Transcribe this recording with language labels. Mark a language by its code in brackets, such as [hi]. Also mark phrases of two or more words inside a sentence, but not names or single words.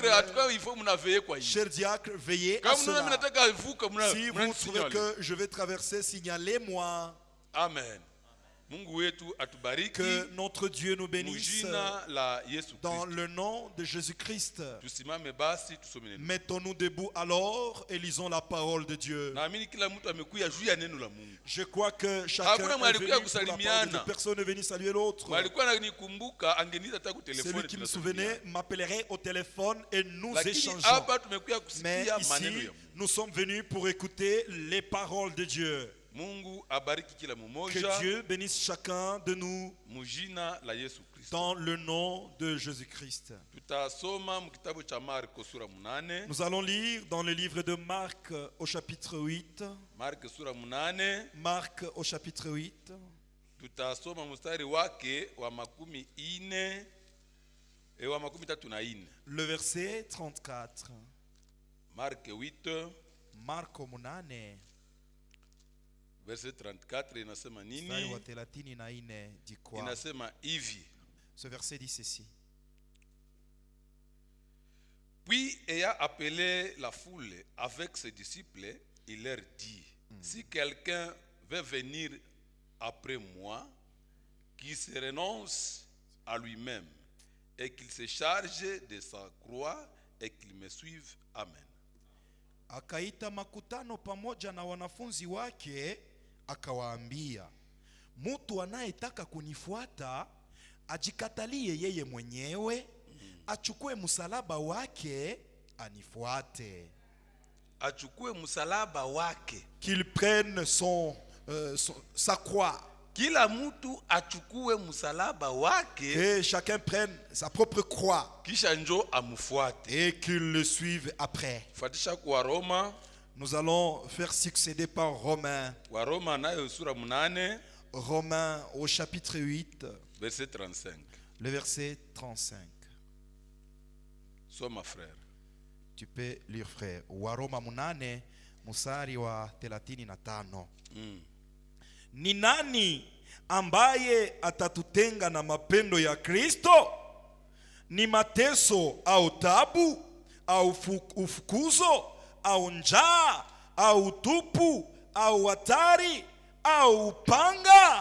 [fr] même [sw] atukao ifo mnaveye kwa hiyo. [fr] Cher diacre, veillez à [sw] Kama mnaona mimi [fr] cela. [sw] nataka vuka mna. [fr] Si vous trouvez que je vais traverser, signalez-moi. [sw] Amen. Mungu wetu atubariki. [fr] Que notre Dieu nous bénisse [sw] Mujina la Yesu [fr] dans Kristo. le nom de Jésus-Christ. [sw] Tusimame basi tusome neno. [fr] Mettons-nous debout alors et lisons la parole de Dieu. [sw] Naamini kila mtu amekuja juu ya neno la Mungu. [fr] Je crois que chacun [sw] Hakuna [fr] est [sw] mwalikuwa [fr] venu pour la parole de [sw] kusalimiana. [fr] Dieu. Personne n'est venu saluer l'autre. [sw] Walikuwa ananikumbuka angeniita hata ku [fr] Celui [sw] telefoni. [fr] qui me souvenait m'appellerait au téléphone et nous [sw] Lakini [fr] échangeons. [sw] hapa tumekuja [fr] Mais [sw] kusikia maneno [fr] ici, [sw] ya Mungu. [fr] nous sommes venus pour écouter les paroles de Dieu. [sw] Mungu abariki kila [fr] Que [sw] mmoja. [fr] Dieu bénisse chacun de nous [sw] Mujina la Yesu Kristo. [fr] dans le nom de Jésus-Christ. [sw] Tutasoma mu kitabu cha Marko sura 8. [fr] Nous allons lire dans le livre de Marc au chapitre 8. [sw] Marko sura 8. [fr] Marc au chapitre 8. [sw] Tutasoma mstari wake wa 14 wa 34. [fr] Le verset 34. [sw] Mark 8 Marko 8 verset 34 inasema mstari wa nini? [fr] 34 dit quoi? [sw] Inasema hivi. [fr] Ce verset dit ceci. Puis ayant appelé la foule avec ses disciples, il leur dit, si quelqu'un veut venir après moi, qu'il se renonce à lui-même et qu'il se charge de sa croix et qu'il me suive. [sw] Amen. Akaita makutano pamoja na wanafunzi wake, akawaambia, mtu anayetaka kunifuata ajikatalie yeye mwenyewe, achukue msalaba wake anifuate. Achukue msalaba wake. [fr] Qu'il prenne sa croix. [sw] Kila mtu achukue msalaba wake. [fr] Que chacun prenne sa propre croix. [sw] Kisha njo amufuate. [fr] Et qu'il le suive après. [sw] Fuatisha kwa Roma. [fr] Nous allons faire succéder par Romains. [sw] Wa Roma nayo sura 8. [fr] Romains au chapitre 8. Verset 35. Le verset 35. [sw] Soma frère. [fr] Tu peux lire frère. [sw] Waroma 8 mstari wa 35. Ni nani ambaye atatutenga na mapendo ya Kristo? Ni mateso au tabu au ufukuzo au njaa au utupu au hatari au upanga?